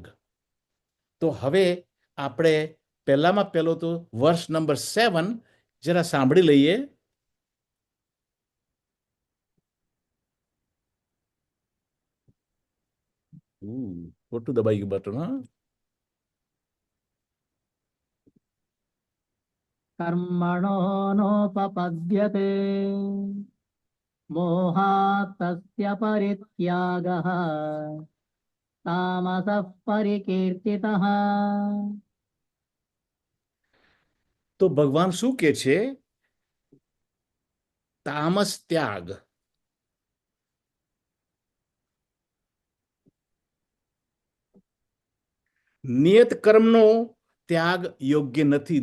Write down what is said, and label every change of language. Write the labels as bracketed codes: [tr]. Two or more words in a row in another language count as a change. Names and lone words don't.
[gu] તો હવે આપણે પહેલામાં પહેલો તો વર્ષ નંબર 7 જરા સાંભળી લઈએ. ખોટું દબાઈ ગયું બટન. હા, [sa] कर्मणो नोपपद्यते मोहात् तस्य परित्यागः तामसः परिकीर्तितः. [gu] તો ભગવાન શું કે છે? તામસ ત્યાગ. નિયત કર્મનો ત્યાગ યોગ્ય નથી.